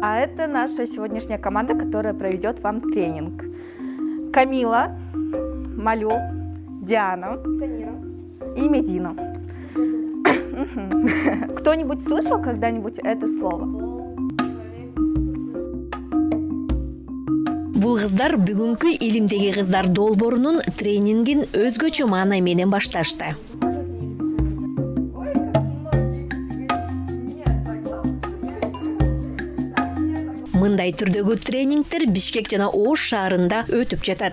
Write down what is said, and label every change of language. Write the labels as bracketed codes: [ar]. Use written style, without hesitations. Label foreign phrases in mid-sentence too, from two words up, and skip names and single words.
[ru] Это наша сегодняшняя команда, которая проведет вам тренинг. Камила, Малю, Диана и Медина. Кто-нибудь слышал когда-нибудь это слово? [ky] Бул кыздар бүгүнкү илимдеги кыздар долбоорунун тренингин өзгөчө маанай менен башташты. Мындай түрдөгү тренингтер Бишкек жана Ош шаарында өтүп жатат.